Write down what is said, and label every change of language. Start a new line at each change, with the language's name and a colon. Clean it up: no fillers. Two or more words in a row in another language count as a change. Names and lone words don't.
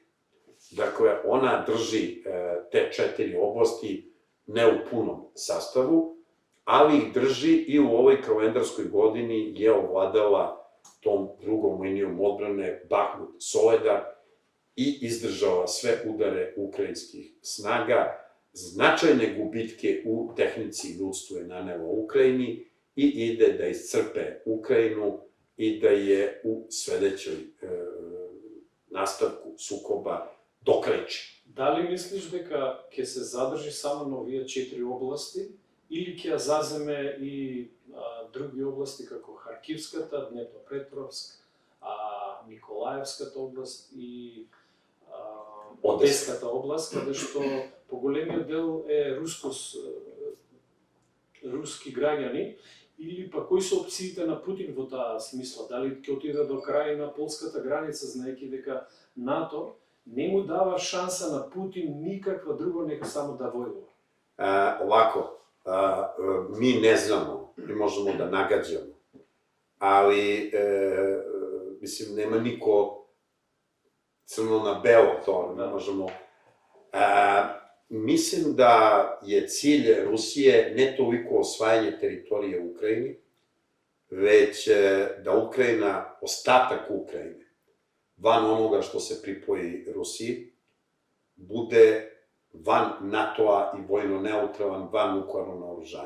Serbian: Dakle, ona drži te 4 oblasti ne u punom sastavu, ali ih drži i u ovoj kalendarskoj godini je ovladala tom drugom linijom odbrane Bahmut Soledar i izdržala sve udare ukrajinskih snaga. Značajne gubitke u tehnici ljudstvu je nanela Ukrajini i ide da iscrpe Ukrajinu i da je u sledećoj nastavku sukoba dokreći. Da li misliš
Macedonian: дека ќе се задржи само на овие 4 области или ќе ја заземе и други области како Харкивската, Днепропетровск, Николаевската област и Одеската област, каде што поголемиот дел е руски граѓани, или па кои се опциите на Путин во таа смисла? Дали ќе отиде до крај на полската граница, знаејќи дека НАТО не му дава шанса на Путин никаква друго, нека само да војува?
Serbian: Ovako, mi ne znamo, mi možemo da nagađamo, ali, mislim, nema niko crno na belo to, ne možemo. Mislim da je cilj Rusije ne toliko osvajanje teritorije u Ukrajini, već da Ukrajina, ostatak Ukrajine, van onoga što se pripoji Rusiji, bude van NATO-a i vojno neutralan, van nuklearno naoružanje.